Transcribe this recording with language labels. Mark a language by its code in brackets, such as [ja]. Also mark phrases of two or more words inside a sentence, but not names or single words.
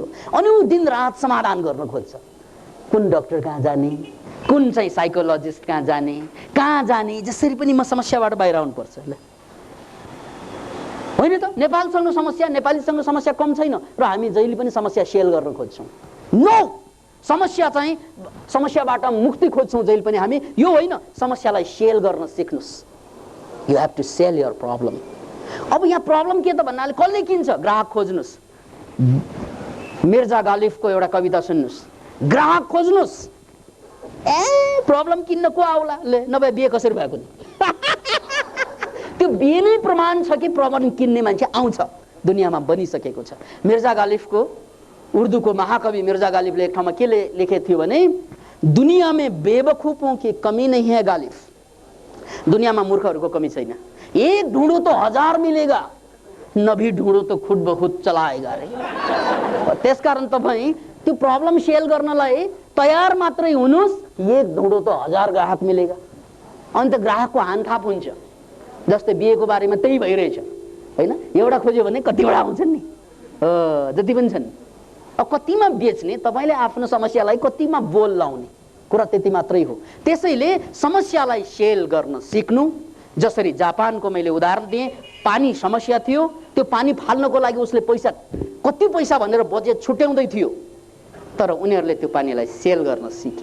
[ne] अनि ऊ दिन रात समाधान गर्न खोज्छ, कुन डाक्टर कहाँ जाने, कुन चाहिँ साइकोलोजिस्ट कहाँ जाने, जसरी पनि म समस्याबाट बाहिर आउनुपर्छ। ल होइन त, नेपालसँग समस्या, नेपालीसँग समस्या कम छैन र हामी जहिले पनि समस्या सेल गर्न खोज्छौँ। नो, समस्या चाहिँ समस्याबाट मुक्ति खोज्छौँ जहिले पनि हामी। यो होइन, समस्यालाई सेल गर्न सिक्नुस्। [en] You have to sell your problem. [ne] अब यहाँ प्रब्लम के त भन्नाले कसले किन्छ, ग्राहक खोज्नुस्। मिर्जा गालिफको एउटा कविता सुन्नुस्, ग्राहक खोज्नुस्। प्रब्लम किन्न को आउला, ले नभए बिहे कसरी भएको नि। त्यो बिहे नै प्रमाण छ कि प्रब्लम किन्ने मान्छे आउँछ, दुनियाँमा बनिसकेको छ। मिर्जा गालिफको, उर्दूको महाकवि मिर्जा गालिफले एक ठाउँमा के लेखेको थियो भने, [hi] दुनिया में बेवकूफों की कमी नहीं है गालिफ, [ne] दुनियाँमा मूर्खहरूको कमी छैन। [hi] एक ढूंढो तो 1000 मिलेगा, नभी ढूंढो तो खुद ब खुद चलाएगा रे। [ne] त्यसकारण तपाईँ त्यो प्रब्लम सेल गर्नलाई तयार मात्रै हुनुस्, [hi] एक ढूंढो तो 1000 ग्राहक मिलेगा। [ne] अनि त ग्राहकको हानथाप हुन्छ। जस्तै बिहेको बारेमा त्यही भइरहेछ होइन, एउटा खोज्यो भने कतिवटा आउँछन् नि, जति पनि छन्। अब कतिमा बेच्ने, तपाईँले आफ्नो समस्यालाई कतिमा बोल लाउने, कुरा त्यति मात्रै हो। त्यसैले समस्यालाई सेल गर्न सिक्नु। जसरी जापानको मैले उदाहरण दिएँ, पानी समस्या थियो, त्यो पानी फाल्नको लागि उसले पैसा कति पैसा भनेर बजेट छुट्याउँदै थियो, तर उनीहरूले त्यो पानीलाई सेल गर्न सिके।